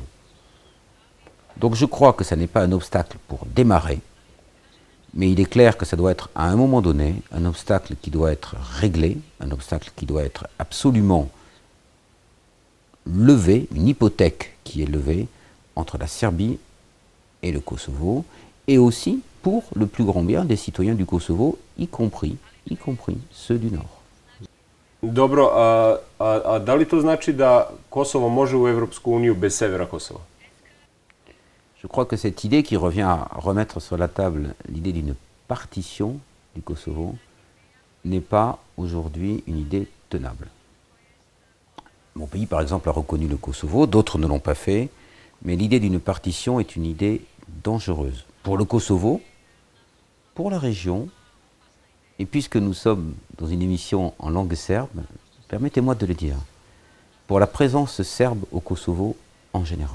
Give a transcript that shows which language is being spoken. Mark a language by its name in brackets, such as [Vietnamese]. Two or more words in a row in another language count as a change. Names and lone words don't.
[French] Donc je crois que ça n'est pas un obstacle pour démarrer, mais il est clair que ça doit être à un moment donné un obstacle qui doit être réglé, un obstacle qui doit être absolument levé, une hypothèque qui est levée entre la Serbie et le Kosovo, et aussi pour le plus grand bien des citoyens du Kosovo, y compris ceux du Nord. [Serbian] Dobro, a da li to znači da Kosovo može u Evropsku uniju bez severa Kosova? [French] Je crois que cette idée qui revient à remettre sur la table l'idée d'une partition du Kosovo n'est pas aujourd'hui une idée tenable. Mon pays, par exemple, a reconnu le Kosovo, d'autres ne l'ont pas fait, mais l'idée d'une partition est une idée dangereuse pour le Kosovo, pour la région, et puisque nous sommes dans une émission en langue serbe, permettez-moi de le dire, pour la présence serbe au Kosovo en général.